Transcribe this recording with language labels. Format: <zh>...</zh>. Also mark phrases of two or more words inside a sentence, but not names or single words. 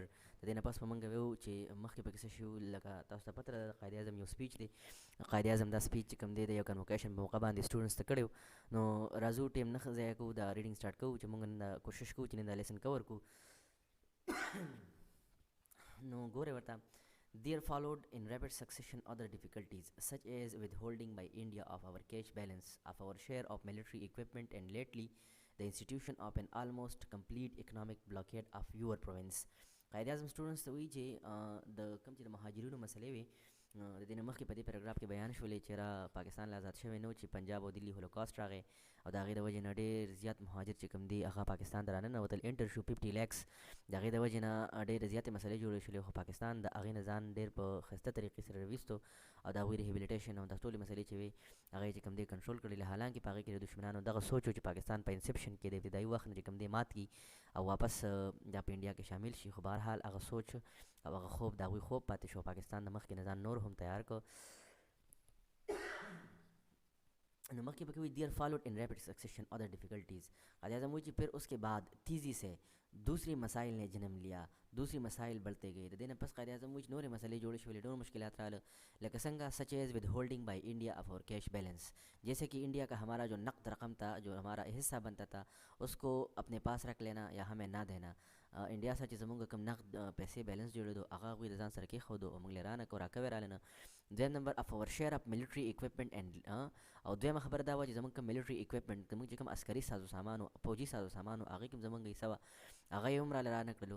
<ps>د دې نه پس به مونږ ویو چې مخکې پکې څه شي لکه تاسو ته پته ده د قائد اعظم یو سپیچ دی. قائد اعظم دا سپیچ چې کوم دی د یو کنوکیشن په موقع باندې سټوډنټس ته کړی. نو راځو ټیم نه ضایع کوو دا</ps> <en>reading start</en> <ps>کوو چې مونږ نن کوشش کوو چې نن دا</ps> <en>lesson cover</en> <ps>کړو. نو ګورئ ورته</ps> <en>There followed in rapid succession other difficulties, such as withholding by India of our cash balance, of our share of military equipment, and lately the institution of an almost complete economic blockade of your province.</en> <ps>قائد اعظم سټوډنټس ته وایي چې د کوم چې د مهاجرینو مسلې وي د دې نه مخکې په دې پیراګراف کې بیان شولې چې را پاکستان له آزاد شوی نه و چې پنجاب او دلی هولوکاسټ راغی او د هغې د وجې نه ډېر زیات مهاجر چې کوم دي هغه پاکستان ته راننوتل. انټر شو 50 lakhs. د هغې د وجې نه ډېرې زیاتې مسلې جوړې شولې خو پاکستان د هغې نه ځان ډېر په ښایسته طریقې سره راویستو او د هغوی ریهیبلیټیشن او دا ټولې مسلې چې وي هغه چې کوم دی کنټرول کړلې. حالانکې په هغې کې د دشمنانو دغه سوچ و چې پاکستان په انسپشن کې د ابتدایي وخت نه چې کوم دی مات کړي او واپس دا په انډیا کې شامل شي. خو بهرحال هغه سوچ او هغه خوب د هغوی خوب پاتې شو. پاکستان د مخکې نه ځان نور هم تیار کړ. نو مخکې پکې وي</ps> <en>There followed in rapid succession other difficulties.</en> <ur>قائد اعظم</ur> <ps>وایي چې</ps> <ur>پھر اس کے بعد تیزی سے دوسری مسائل نے جنم لیا. دوسری مسائل بڑھتے گئے.</ur> <ps>د دې نه پس قائد اعظم وایي چې نورې مسئلې جوړې شولې ډېر مشکلات راغله لکه څنګه</ps> <en>such as withholding by India of our cash balance.</en> <ur>جیسے کہ انڈیا کا ہمارا جو نقد رقم تھا جو ہمارا حصہ بنتا تھا اس کو اپنے پاس رکھ لینا یا ہمیں نہ دینا.</ur> <ps>انډیا سره چې زمونږ کوم نقد پیسې بیلنس جوړېدو هغه هغوی د ځان سره کېښودو او موږ یې رانه کړو راکوې راله نه. دویم نمبر</ps> <en>of our share of military equipment and</en> <ps>او دویمه خبره دا وه چې زمونږ کوم</ps> <en>military equipment</en> <ps>زمونږ چې کوم عسکري سازو سامان و پوجي سازو سامان و هغې کوم زمونږ حصه وه هغه یې هم راله رانه کړلو.</ps>